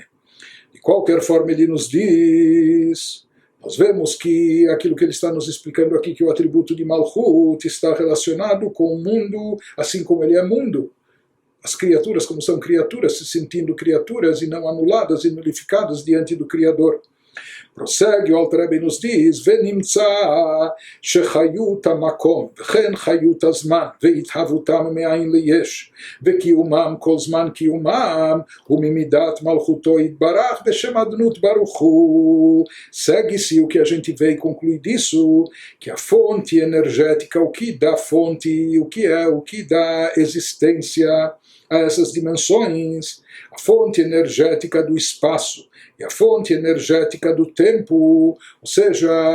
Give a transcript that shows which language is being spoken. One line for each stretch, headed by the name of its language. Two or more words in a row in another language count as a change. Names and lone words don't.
Portuguese: De qualquer forma, ele nos diz, nós vemos que aquilo que ele está nos explicando aqui, que o atributo de Malchut está relacionado com o mundo, assim como ele é mundo. As criaturas, como são criaturas, se sentindo criaturas e não anuladas e nulificadas diante do Criador. Prossegue, o Alter Rebbe nos diz,
Hebrew: ונמצא שחיות המקום, וכן חיות הזמן, והתהוותם מאין ליש, וקיומם כל זמן קיומם, וממידת מלכותו יתברך בשם אדנות ברוך הוא.
Portuguese: Segue-se o que a gente vê e conclui disso, que a fonte energética, o que dá fonte, o que dá existência a essas dimensões, a fonte energética do espaço e a fonte energética do tempo, ou seja,